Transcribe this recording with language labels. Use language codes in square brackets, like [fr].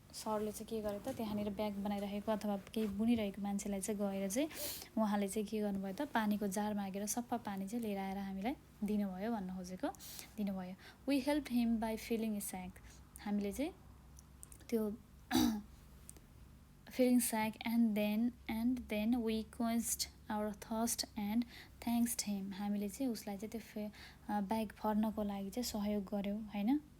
[ne] सरले चाहिँ के गरे त त्यहाँनिर ब्याग बनाइरहेको अथवा केही बुनिरहेको मान्छेलाई चाहिँ गएर चाहिँ उहाँले चाहिँ के गर्नुभयो त पानीको जार मागेर सफा पानी चाहिँ लिएर आएर हामीलाई दिनुभयो भन्न खोजेको दिनुभयो. [en] We helped him by filling a sack. [ne] हामीले चाहिँ त्यो [en] filling sack and then we quenched our thirst and thanked him. [ne] हामीले चाहिँ उसलाई चाहिँ त्यो ब्याग भर्नको लागि चाहिँ सहयोग गर्यौँ हैन.